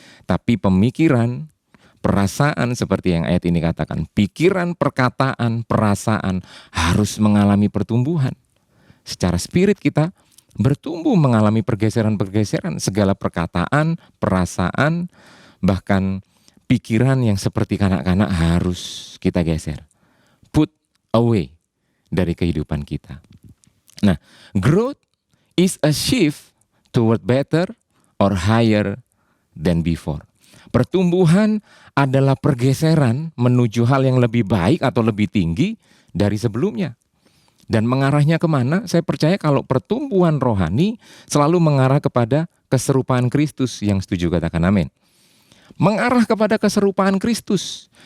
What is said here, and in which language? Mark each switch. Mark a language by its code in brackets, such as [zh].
[id] Tapi pemikiran, perasaan seperti yang ayat ini katakan, pikiran, perkataan, perasaan harus mengalami pertumbuhan. Secara spirit kita bertumbuh mengalami pergeseran-pergeseran, segala perkataan, perasaan, bahkan pikiran yang seperti kanak-kanak harus kita geser. [en] Put away [id] dari kehidupan kita. [en] Nah, growth is a shift toward better or higher than before. [id] Pertumbuhan adalah pergeseran menuju hal yang lebih baik atau lebih tinggi dari sebelumnya. Dan mengarahnya kemana? Saya percaya kalau pertumbuhan rohani selalu mengarah kepada keserupaan Kristus. Yang setuju katakan amin. Mengarah kepada keserupaan Kristus.